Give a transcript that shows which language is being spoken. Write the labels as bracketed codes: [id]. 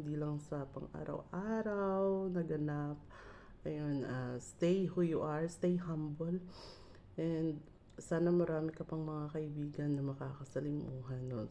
[tl] Hindi lang sa pang-araw-araw na ganap. [en] Ayun, stay who you are, stay humble. [tl] And sana marami ka pang mga kaibigan na makakasalimuhan, no?